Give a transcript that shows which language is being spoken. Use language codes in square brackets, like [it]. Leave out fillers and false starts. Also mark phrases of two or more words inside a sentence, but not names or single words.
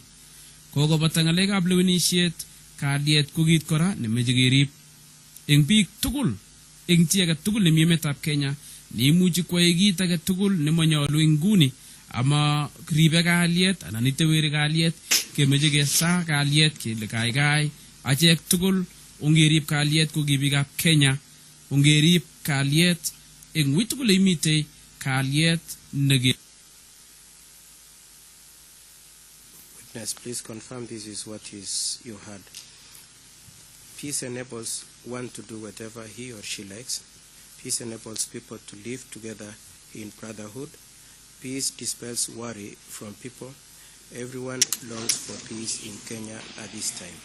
[kln] Kokobata ng'alekab lewenisiet, kalyet ko kit kora nemeche kerib eng biik tugul, eng chi age tugul nemi emetab Kenya, neimuchi kwai kit age tugul nemanyolu eng nguni ama ribe kalyet anan iteweri kalyet, kemeche kesa kalyet kele kaikai achek tugul ongerib kalyet ko ki biikab Kenya, ongerib kalyet eng ui tugul imite kalyet nege. [en] Witness, please confirm this is what you heard. Peace enables one to do whatever he or she likes. Peace enables people to live together in brotherhood. Peace dispels worry from people. Everyone longs for peace in Kenya at this time.